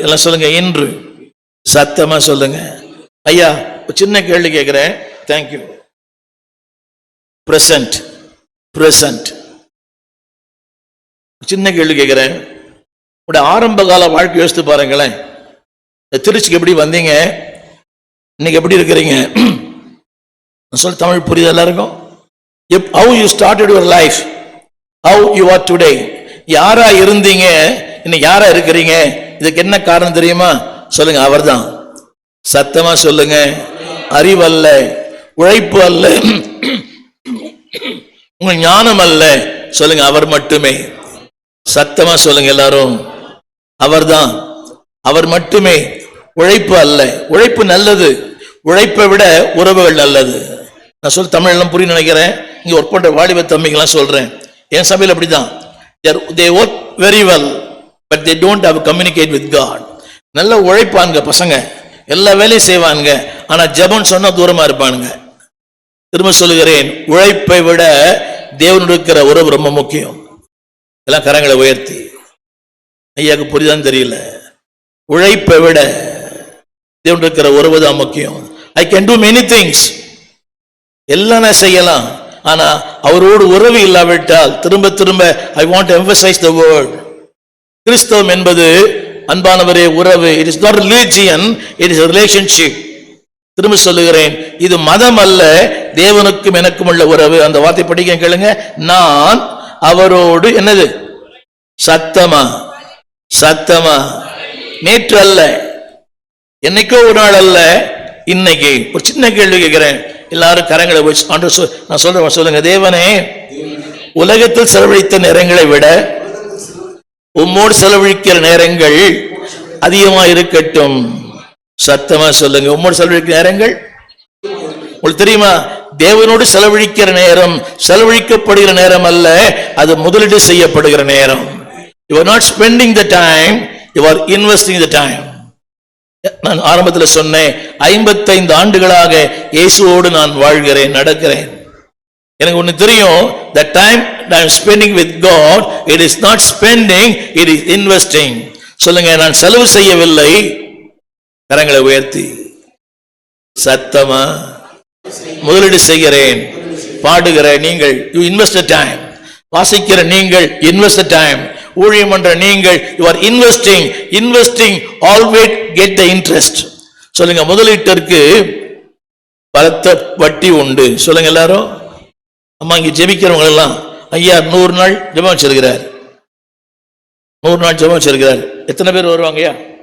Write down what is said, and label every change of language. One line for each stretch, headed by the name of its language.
Tamil: எல்லாம் சொல்லுங்க இன்று. சத்தமா சொல்லுங்க. ஐயா சின்ன கேள்வி கேட்கிறேன். தேங்க்யூ. Present, present. சின்ன கேள்வி கேட்கிறேன். உடைய ஆரம்ப கால வாழ்க்கை யோசித்து பாருங்களேன். திருச்சிக்கு எப்படி வந்தீங்க, இன்னைக்கு எப்படி இருக்கிறீங்க? சொல்ல தமிழ் புரியுது எல்லாருக்கும்?
English: How you started your life, how you are today.
Tamil: யாரா இருந்தீங்க, இன்னைக்கு யாரா இருக்கிறீங்க? இதுக்கு என்ன காரணம் தெரியுமா? சொல்லுங்க, அவர்தான். சத்தமா சொல்லுங்க. அறிவல்ல, உழைப்பு அல்ல, உங்க ஞானம் அல்ல. சொல்லுங்க, அவர் மட்டுமே. சத்தமா சொல்லுங்க எல்லாரும். அவர்தான், அவர் மட்டுமே. உழைப்பு அல்ல. உழைப்பு நல்லது, உழைப்பை விட உறவுகள் நல்லது. நான் சொல்ல தமிழ் எல்லாம் புரிய நினைக்கிறேன். இங்க ஒர்க் பண்ற வாலிப தம்பிங்கெல்லாம் சொல்றேன். என் சபையில் அப்படிதான்.
English: they work very well but they don't have communicate with God.
Tamil: நல்ல உழைப்பானுங்க பசங்க, எல்லா வேலையும் செய்வானுங்க, ஆனா ஜெபம் சொன்னா தூரமா இருப்பானுங்க. திரும்ப சொல்லுகிறேன், உழைப்பை விட தேவனோடு இருக்கிற உறவு ரொம்ப முக்கியம். எல்லாம் கரங்களை உயர்த்தி. ஐயாக்கு புரியுதான்னு தெரியல. உழைப்பை விட தேவனோடு இருக்கிற உறவு தான் முக்கியம்.
English: I can do many things,
Tamil: எல்லாம் நான் செய்யலாம், ஆனா அவரோடு உறவு இல்லாவிட்டால் திரும்ப திரும்ப
English: I want to emphasize the word.
Tamil: கிறிஸ்தவம் என்பது அன்பானவரே உறவு.
English: It is not religion, it is a relationship.
Tamil: திரும்ப சொல்லுகிறேன், இது மதம் அல்ல, தேவனுக்கும் எனக்கும் உள்ள உறவு. அந்த வார்த்தை படிக்க கேளுங்க. நான் அவரோடு என்னது? சத்தமா சத்தமா. நேற்று அல்ல, என்னைக்கோ ஒரு நாள் அல்ல, இன்னைக்கு. ஒரு சின்ன கேள்வி கேட்கிறேன், எல்லாரும் கரங்களை வச்சு நான் சொல்றேன், சொல்லுங்க. தேவனே, உலகத்தில் செலவழித்த நேரங்களை விட உம்மோடு செலவழிக்கிற நேரங்கள் அதிகமா இருக்கட்டும். சத்தமா சொல்லுங்க. உம்மோடு செலவழிக்கிற நேரங்கள் உங்களுக்கு தெரியுமா? தேவனோடு செலவழிக்கிற நேரம் செலவழிக்கப்படுகிற நேரம் அல்ல, அது முதலீடு செய்யப்படுகிற நேரம்.
English: You are not spending the time, you are investing the time.
Tamil: நான் ஆரம்பத்தில் சொன்னேன், 55 ஆண்டுகளாக இயேசுவோடு நான் வாழ்கிறேன், நடக்கிறேன். எனக்கு ஒன்று தெரியும்,
English: the time I am spending with God, it is not spending, it is investing.
Tamil: சொல்லுங்க, நான் செலவு செய்யவில்லை. கரங்களை உயர்த்தி சத்தமா முதலீடு செய்கிறேன். பாடுகிற நீங்கள்,
English: you invest the time.
Tamil: வாசிக்கிற நீங்கள்,
English: invest the time.
Tamil: ஊழியம் பண்ற நீங்கள்,
English: you are investing, always get the interest.
Tamil: சொல்லுங்க, முதலீட்டிற்கு பலத்த வட்டி உண்டு. சொல்லுங்க எல்லாரும். அம்மா, இங்க ஜெபிக்கிறவங்க எல்லாம், ஐயா 100 நாள் ஜெபம் வச்சிருக்கிறார், 100 நாள் ஜெபம் வச்சிருக்கிறார். எத்தனை பேர் வருவாங்கய்யா?